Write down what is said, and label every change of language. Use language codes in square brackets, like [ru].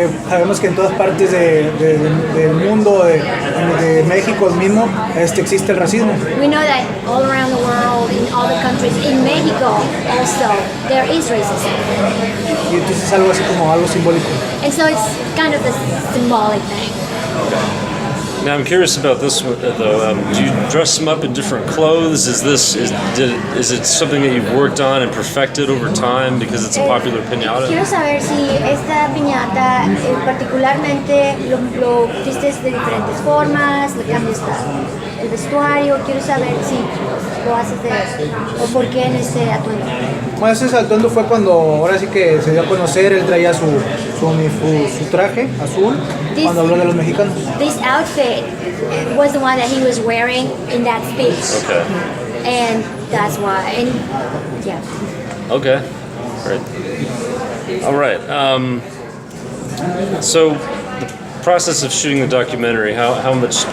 [es] Sabemos que en todas partes del mundo, de México mismo, existe el racismo. [en] We know that all around the world, in all the countries, in Mexico also, there is racism. [es] Y entonces es algo así como algo simbólico. [en] And so it's kind of the symbolic thing. Now I'm curious about this one, though. Do you dress them up in different clothes? Is it something that you've worked on and perfected over time because it's a popular piñata? [es] Quiero saber si esta piñata particularmente lo vistes de diferentes formas, le cambias el vestuario. Quiero saber si lo haces o por qué en este atuendo. Bueno, ese atuendo fue cuando ahora sí que se dio a conocer, él traía su traje azul cuando habló de los mexicanos. [en] This outfit was the one that he was wearing in that speech. Okay. And that's why. And yeah. Okay. Great. All right. So the process of shooting the documentary, how much?